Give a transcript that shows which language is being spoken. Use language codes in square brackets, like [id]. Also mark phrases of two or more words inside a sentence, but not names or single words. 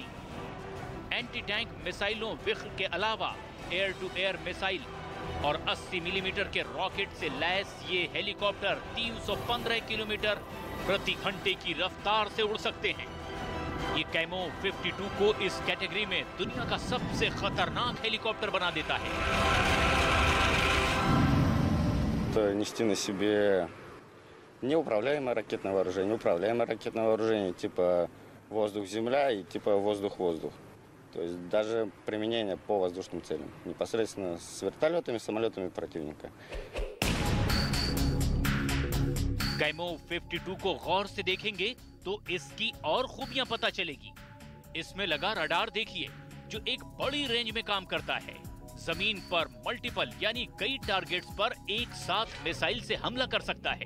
[en] anti tank missiles [hi] विख्र के अलावा [en] air to air missile [hi] और 80 मिलीमीटर के रॉकेट से लैस ये हेलीकॉप्टर 315 किलोमीटर प्रति घंटे की रफ्तार से उड़ सकते हैं। ये कैमोव 52 को इस कैटेगरी में दुनिया का सबसे खतरनाक हेलीकॉप्टर बना देता है। [ru] Нести на себе неуправляемое ракетное вооружение, управляемое ракетное вооружение типа воздух-земля и типа воздух-воздух. То есть даже применение по воздушным целям, непосредственно с вертолетами, самолетами противника. [hi] कैमोव 52 को गौर से देखेंगे तो इसकी और खूबियां पता चलेगी। इसमें लगा रडार देखिए, जो एक बड़ी रेंज में काम करता है। जमीन पर मल्टीपल यानी कई टारगेट्स पर एक साथ मिसाइल से हमला कर सकता है।